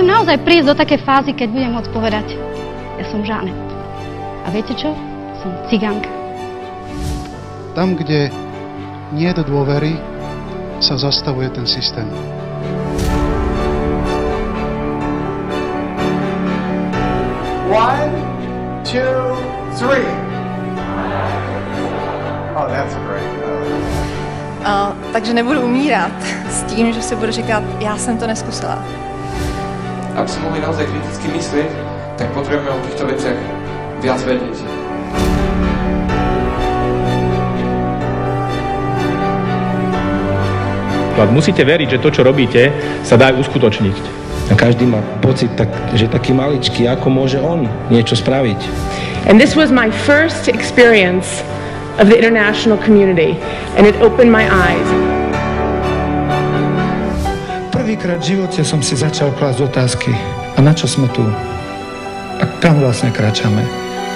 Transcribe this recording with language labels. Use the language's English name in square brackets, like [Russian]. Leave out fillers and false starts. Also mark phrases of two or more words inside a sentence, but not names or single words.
[Slovak] naozaj prísť do také fázy, keď budem môcť povedať, ja som Žanet. A viete čo? Som cigánka. Tam, kde nie je dôvery, sa zastavuje ten systém. [English] One, two, three. Oh, that's great. [Czech] Takže nebudu umírat s tím, že si budu říkat, já jsem to neskusila. [Slovak] Aby sme mohli naozaj kriticky myslieť, tak potrebujeme o týchto veciach viac vedieť. Musíte veriť, že to, čo robíte, sa dá uskutočniť. A každý má pocit, že taký maličký, ako môže on niečo spraviť. [English] And this was my first experience of the international community, and it opened my eyes. [Slovak] Prvýkrát v živote som si začal klásť otázky. A na čo sme tu? A kam vlastne kráčame?